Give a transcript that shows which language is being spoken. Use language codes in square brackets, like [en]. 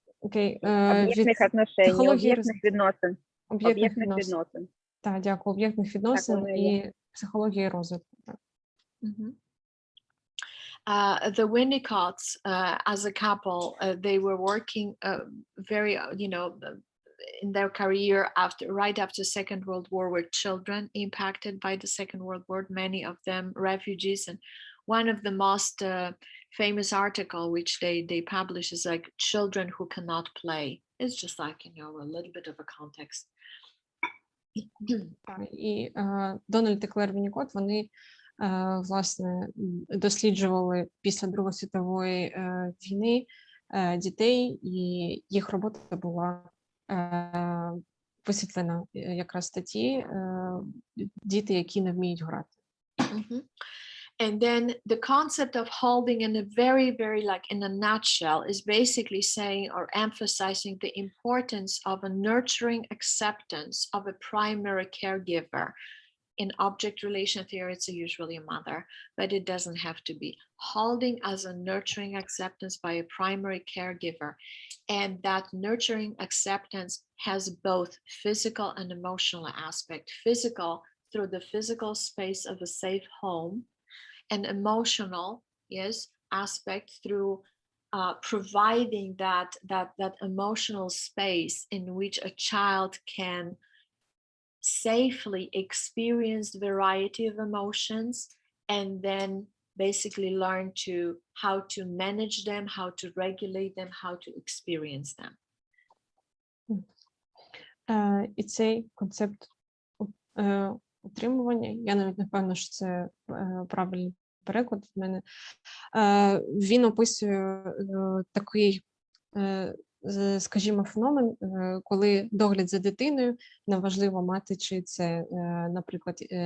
[uk] Об'єктних [ru] отношень, [uk] об'єктних відносин. Об'єктних відносин. Так, дякую. Об'єктних відносин і психології розвитку. [en] The Winnicotts, as a couple, they were working very, in their career right after Second World War, were children impacted by the Second World War, many of them refugees. And one of the most famous article which they publish is like children who cannot play. It's just like, a little bit of a context. [uk] І Дональд і Клер Віннікот, вони власне досліджували після Другої світової війни дітей, і їх робота була висвітлена якраз в статті «Діти, які не вміють грати». [en] And then the concept of holding in a very, very, like in a nutshell, is basically saying or emphasizing the importance of a nurturing acceptance of a primary caregiver. In object relation theory, it's usually a mother, but it doesn't have to be. Holding as a nurturing acceptance by a primary caregiver. And that nurturing acceptance has both physical and emotional aspect. Physical through the physical space of a safe home, and emotional aspect through providing that emotional space in which a child can safely experience the variety of emotions and then basically learn how to manage them, how to regulate them, how to experience them. [uk] І цей концепт утримування, я навіть не впевнена, що це правильний переклад в мене, він описує такий, скажімо, феномен, коли догляд за дитиною, неважливо мати, чи це, наприклад,